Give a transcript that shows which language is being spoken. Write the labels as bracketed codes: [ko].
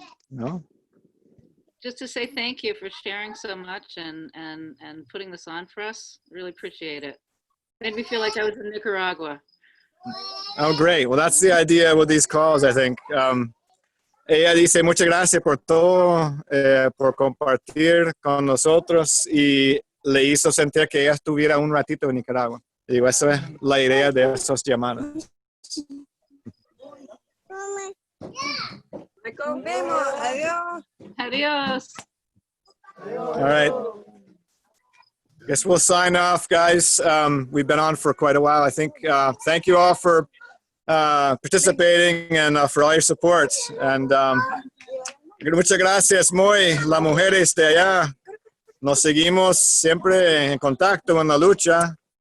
[es] No? [en] Just to say thank you for sharing so much and putting this on for us. Really appreciate it. Made me feel like I was in Nicaragua. Oh, great. Well, that's the idea with these calls, I think. [es] Ella dice, muchas gracias por todo, por compartir con nosotros, y le hizo sentir que ella estuviera un ratito en Nicaragua. Y digo, esa es la idea de esos llamadas. Nos vemos. Adiós. Adiós. [en] All right. Guess we'll sign off, guys. We've been on for quite a while, I think. Thank you all for participating and for all your support. [es] And muchas gracias, muy, las mujeres de allá. Nos seguimos siempre en contacto en la lucha.